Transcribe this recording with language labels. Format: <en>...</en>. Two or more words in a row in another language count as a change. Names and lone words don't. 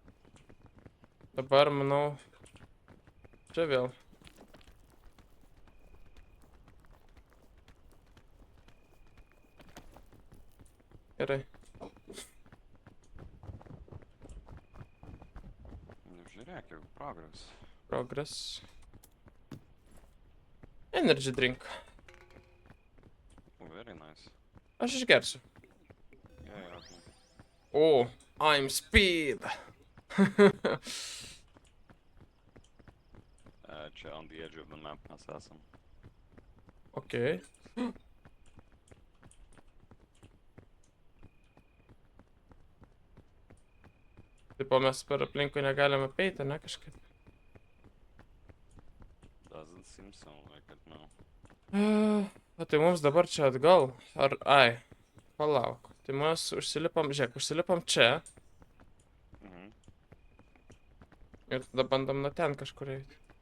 <lt>Dabar, manau, čia vėl. Gerai. Nu, žiūrėk, jau progress.</lt> <en>Progress. Energy drink. Very nice.</en> <lt>Aš išgersiu.</lt> <en>Yeah, okay. O, I'm speed. Čia on the edge of the map</en> <lt>mes esam. Okei. Tipo, mes per aplinkui negalime apeiti, ne kažkaip.</lt> <en>Doesn't seem so like it, no.</en> <lt>O tai mums dabar čia atgal. Ar, ai, palauk. Tai mes užsilipam, žiūrėk, užsilipam čia. Mhm. Ir tada bandom nuo ten kažkur eiti.</lt>